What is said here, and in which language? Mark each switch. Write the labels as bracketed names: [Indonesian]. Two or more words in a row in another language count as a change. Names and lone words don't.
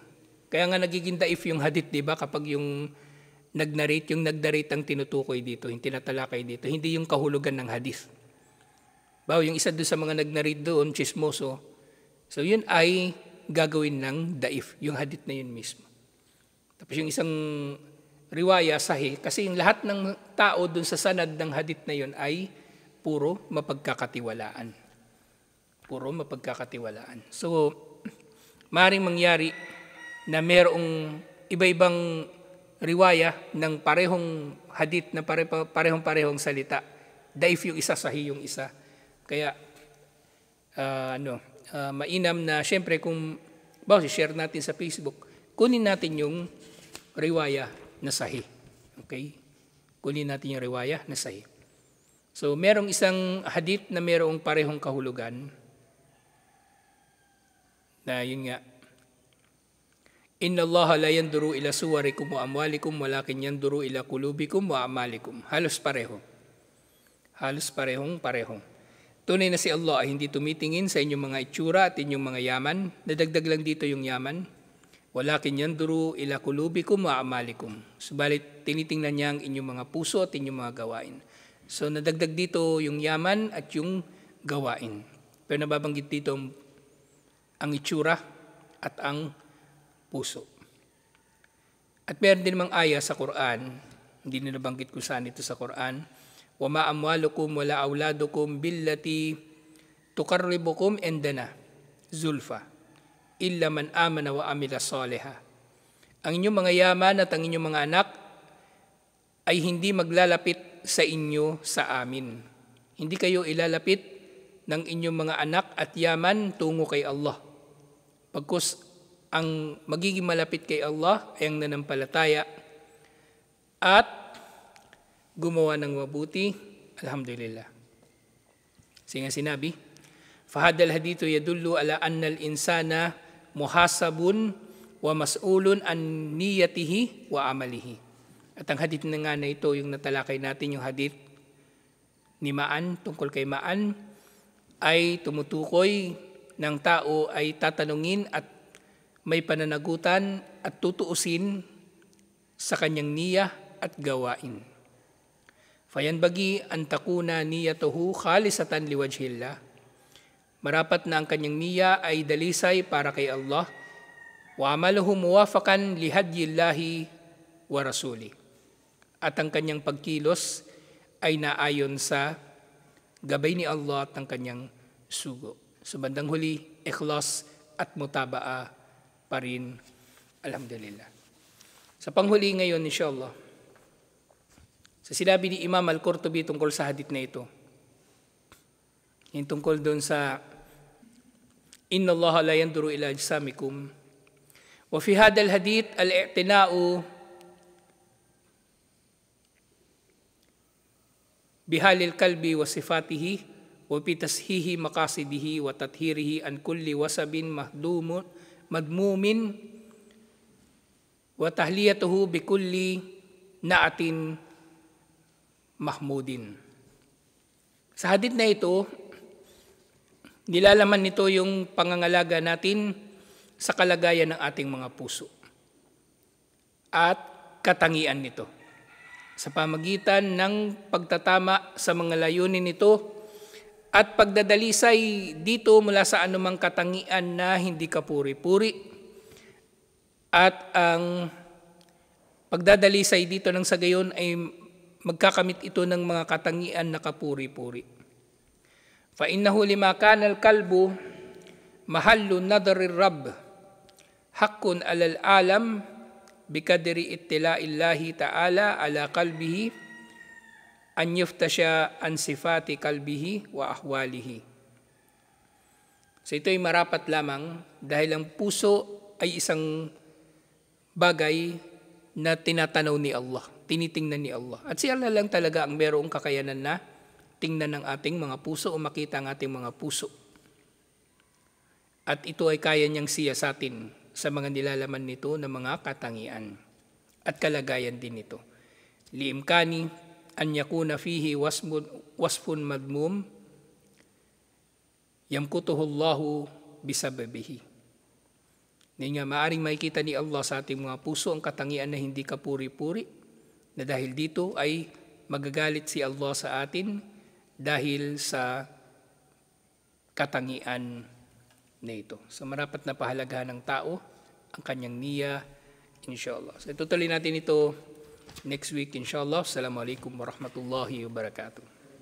[Filipino] Kaya nga nagiging daif yung hadith, di ba? Kapag yung nag-narrate ang tinutukoy dito, yung tinatalakay dito, hindi yung kahulugan ng hadith. Bawo, yung isa doon sa mga nag-narrate doon, chismoso, so yun ay gagawin ng daif, yung hadith na yun mismo. Tapos yung isang riwaya, sahih, kasi yung lahat ng tao doon sa sanad ng hadith na yun ay puro mapagkakatiwalaan. So, maaaring mangyari na mayroong iba-ibang riwaya ng parehong hadith na parehong-parehong salita. Daif yung isa, sahih yung isa. Kaya, mainam na siyempre kung share natin sa Facebook, kunin natin yung riwaya na sahih. Okay? Kunin natin yung riwaya na sahih. So, merong isang hadith na merong parehong kahulugan na yun nga, [Arabic] إن الله لا ينظر إلى صوركم وأموالكم ولكن ينظر إلى قلوبكم وأعمالكم. [Filipino] Halos parehong. Tunay na si Allah ay hindi tumitingin sa inyong mga itsura at inyong mga yaman. Nadagdag lang dito yung yaman. [Arabic] ولكن ينظر إلى قلوبكم وأعمالكم. [Filipino] Subalit tinitingnan niya ang inyong mga puso at inyong mga gawain. So nadagdag dito yung yaman at yung gawain. Pero nababanggit dito ang itsura at ang puso. At meron din namang aya sa Quran, hindi na nabanggit ko saan ito sa Quran, [Arabic] وَمَا أَمْوَالُكُمْ وَلَا أَوْلَادُكُمْ بِالَّتِي تُقَرِّبُكُمْ عِنْدَنَا زُلْفَى إِلَّا مَنْ آمَنَ وَعَمِلَ صَالِحًا. [Filipino] Ang inyong mga yaman at ang inyong mga anak ay hindi maglalapit sa inyo sa amin. Hindi kayo ilalapit ng inyong mga anak at yaman tungo kay Allah. Pagkus ang magiging malapit kay Allah ay ang nanampalataya at gumawa ng mabuti. Alhamdulillah. Sige sinabi, [Arabic] فهذا الحديث يدل على أن الإنسان محاسب ومسؤول عن نيته وعمله. [Filipino] At ang hadith na nga na ito, yung natalakay natin, yung hadith ni Ma'an, tungkol kay Ma'an, ay tumutukoy ng tao ay tatanungin at may pananagutan at tutuusin sa kanyang niya at gawain. [Arabic] فينبغي أن تكون نيته خالصة لوجه الله. [Filipino] Marapat na ang kanyang niya ay dalisay para kay Allah, [Arabic] وعمله موافقا لهدي الله ورسوله. [Filipino] At ang kanyang pagkilos ay naayon sa gabay ni Allah at ang kanyang sugo. Sa bandang huli, ikhlas at mutabaa pa rin. Alhamdulillah. Sa panghuli ngayon, inshallah, sa sinabi ni Imam Al-Qurtubi tungkol sa hadith na ito, yung tungkol doon sa [Arabic] إن الله لا ينظر إلى أجسامكم. وفي هذا الحديث الاعتناء بحال القلب وصفاته وتصحيح مقاصده وتطهيره عن كل وصف مذموم وتحليته بكل نعت محمود. [Filipino] Sa hadith na ito, nilalaman nito yung pangangalaga natin sa kalagayan ng ating mga puso at katangian nito sa pamagitan ng pagtatama sa mga layunin nito at pagdadalisay dito mula sa anumang katangian na hindi kapuri-puri, at ang pagdadalisay dito ng sa gayon ay magkakamit ito ng mga katangian na kapuri-puri. [Arabic] فإنه لما كان القلب محل نظر الرب حق على العالم بقدر اطلاع الله تعالى على قلبه أن يفتش عن صفات قلبه وأحواله. [Filipino] So ito ay marapat lamang dahil ang puso ay isang bagay na tinatanaw ni Allah, tinitingnan ni Allah. At si Allah lang talaga ang mayroong kakayanan na tingnan ng ating mga puso o makita ang ating mga puso. At ito ay kaya niyang siyasatin sa mga nilalaman nito ng mga katangian at kalagayan din nito. [Arabic] لإمكان أن يكون فيه وصف مذموم يمقته الله بسببه. [Filipino] Nga maaring makikita ni Allah sa ating mga puso ang katangian na hindi kapuri-puri, na dahil dito ay magagalit si Allah sa atin dahil sa katangian na ito. So marapat na pahalagahan ng tao ang kanyang niya, inshallah. So tutuloy natin ito [English] next week, [Filipino] inshallah. [Arabic] السلام عليكم ورحمة الله وبركاته.